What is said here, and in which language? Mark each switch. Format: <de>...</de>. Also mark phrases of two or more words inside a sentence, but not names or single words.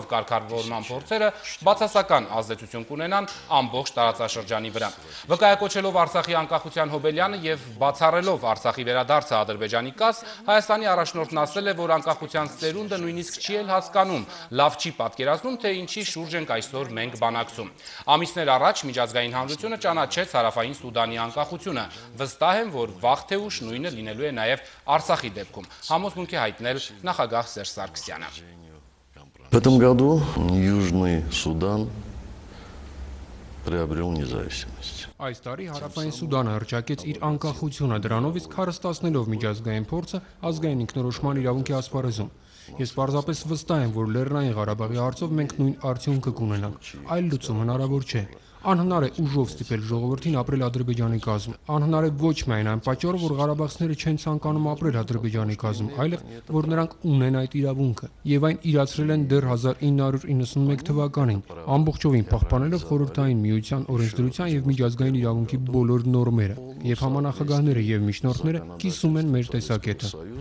<hy>կարգավորման փորձերը բացասական ազդեցություն կունենան ամբողջ տարածաշրջանի վրա։ Վկայակոչելով Արցախի անկախության հոբելյանը եւ բացառելով Արցախի վերադարձը Ադրբեջանի կաս, Հայաստանի առաջնորդն ասել է, որ անկախության ծերունդը նույնիսկ չի էլ հասկանում, լավ չի պատկերացնում, թե ինչի շուրջ ենք այսօր մենք բանակցում։ Ամիսներ առաջ միջազգային հանրությունը ճանաչեց Հարավային Սուդանի անկախությունը։ Վստահ եմ, որ վաղ թե ուշ նույնը լինելու է նաև Արցախի դեպքում, համոզմունք է հայտնել նախագահ Սերժ Սարգսյանը։</hy> <ru>В этом году Южный Судан приобрел независимость.</ru> <hy>Այս տարի Հարավային Սուդանը հռչակեց իր անկախությունը, դրանով իսկ հարստացնելով միջազգային փորձը ազգային ինքնորոշման իրավունքի ասպարեզում։ Ես պարզապես վստահ եմ, որ Լեռնային Ղարաբաղի հարցով մենք նույն արդյունքը կունենանք։ Այլ լուծում հնարավոր չէ։ Անհնար է ուժով ստիպել ժողովրդին ապրել Ադրբեջանի կազմում։ Անհնար է ոչ միայն այն պատճառով, որ ղարաբաղցիները չեն ցանկանում ապրել Ադրբեջանի կազմում, այլև որ նրանք ունեն այդ իրավունքը եւ այն իրացրել են դեռ 1991 թվականին, ամբողջովին պահպանելով խորհրդային միության օրենսդրության եւ միջազգային իրավունքի բոլոր նորմերը, եւ համանախագահները եւ միջնորդները կիսում են մեր տեսակետը։</hy>